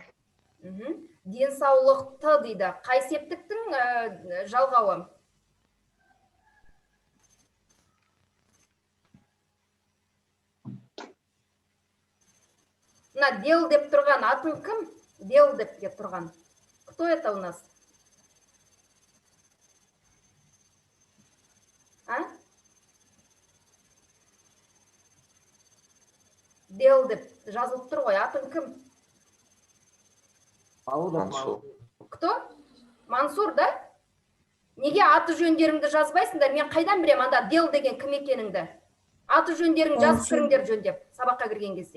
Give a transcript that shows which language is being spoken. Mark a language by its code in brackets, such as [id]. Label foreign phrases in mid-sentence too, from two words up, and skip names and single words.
[kk] Денсаулықты дейді. Қай септіктің жалғауы? Мына дел деп тұрған атын кім? Дел деп тұрған. [ru] Кто это у нас? [kk] Дел деп жазылып тұр ғой, атын кім? Мансур. [ru] Кто? Мансур, да? [kk] Неге аты жөндеріңді жазбайсыңдар? Мен қайдан білем анда дел деген кім екеніңді? Аты жөндеріңді жазып кіріңдер жөндеп, сабаққа кірген кезде.